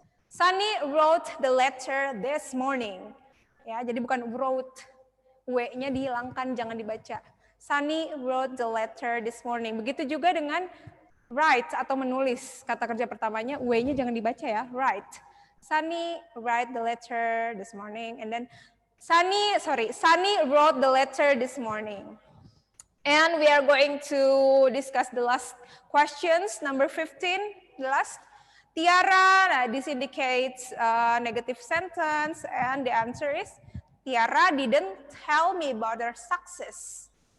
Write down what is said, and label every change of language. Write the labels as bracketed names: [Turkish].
[English] Sunny wrote the letter this morning. [Indonesian] Ya, jadi bukan wrote. W-nya dihilangkan, jangan dibaca. [English] Sunny wrote the letter this morning. [Indonesian] Begitu juga dengan write atau menulis. Kata kerja pertamanya, W-nya jangan dibaca ya, write. [English] Sunny write the letter this morning. And then Sunny wrote the letter this morning. And we are going to discuss the last questions, number 15, the last. Tiara, this indicates negative sentence, and the answer is, Tiara didn't tell me about her success.